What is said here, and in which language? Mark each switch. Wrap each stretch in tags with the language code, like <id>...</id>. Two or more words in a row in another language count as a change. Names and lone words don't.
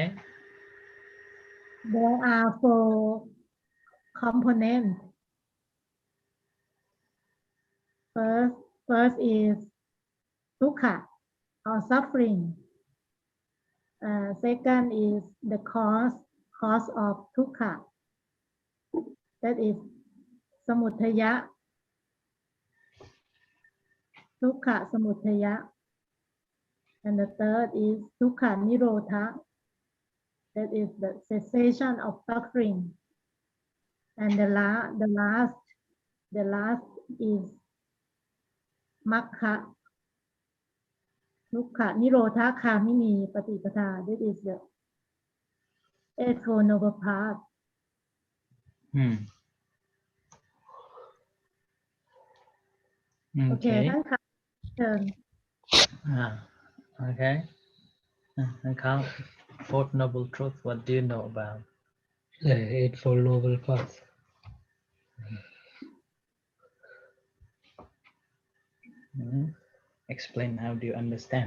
<en>There are 4 components. First is dukkha or suffering. Second is the cause of dukkha. That is samudaya.</en> <pi>Dukkha samudaya.</pi> <en>And the third is</en> <pi>dukkha nirodha.</pi> <en>That is the cessation of suffering. And the last is magga.</en> <pi>Dukkha nirodha khamini patipada.</pi> <en>That is the Eightfold Noble Path.</en> <th>Okay, ท่านค่ะเชิญ</th> <en>Okay. And Fourth Noble Truth, what do you know about? Yeah, Eightfold Noble Path. Explain, how do you understand?</en>